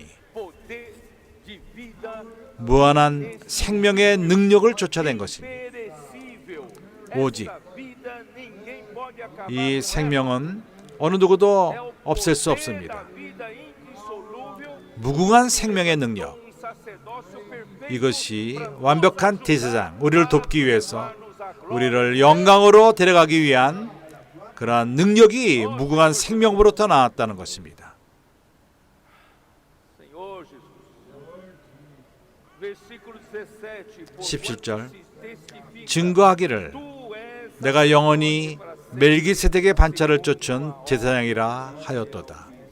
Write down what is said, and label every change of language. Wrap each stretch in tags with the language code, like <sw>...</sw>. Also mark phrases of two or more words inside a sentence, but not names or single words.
<pt>Poder de vida</pt> <ko>무한한 생명의 능력을 쫓아낸 것이니</ko> <pt>perecível.</pt> <ko>오직</ko> <pt>Essa vida ninguém pode acabar</pt> <ko>이</ko> <pt>com ela.</pt> <ko>생명은 어느 누구도</ko> <pt>É o</pt> <ko>없앨 수</ko> <pt>poder</pt> <ko>없습니다.</ko> <pt>da vida indissolúvel</pt> <ko>무궁한 생명의 능력,</ko> <pt>um sacerdote</pt> <ko>이것이 완벽한 제사장, 우리를 돕기 위해서 우리를 영광으로 데려가기 위한 그러한 능력이 무궁한 생명으로부터 나왔다는 것입니다. 17절 증거하기를 내가 영원히 멜기세덱의 반차를 쫓은 제사장이라 하였도다.</ko>